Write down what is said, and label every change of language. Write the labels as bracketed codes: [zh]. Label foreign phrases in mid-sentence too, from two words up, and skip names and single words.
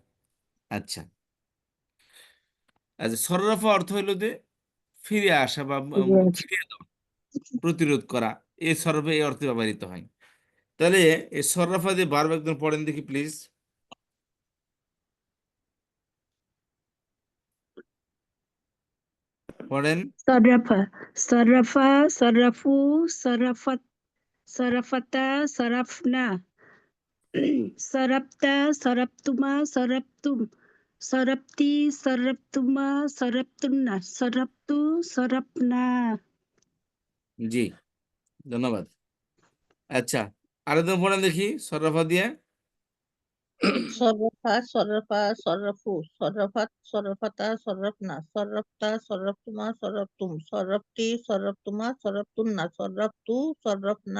[bn] আচ্ছা, আচ্ছা, সর্রাফা অর্থ হলো যে ফিরে আসা বা ফিরিয়ে দেওয়া, প্রতিরোধ করা, এই সর্বে এই অর্থে ব্যবহৃত হয়। তাহলে এই সর্রাফা দিয়ে বারবার একদম পড়েন দেখি প্লিজ, পড়েন। [ar] صرف صرف صرفوا صرفت صرفتا صرفنا صرفت صرفتما صرفتم صرفتي صرفتما صرفتن صرفت صرفنا [bn] জি, ধন্যবাদ। আচ্ছা, আরেকদম পড়েন দেখি সর্রাফা দিয়ে। [ar] صرف صرفا صرفوا صرفت صرفتا صرفن صرفت صرفتما صرفتم صرفت صرفتما صرفتن صرفت صرفنا.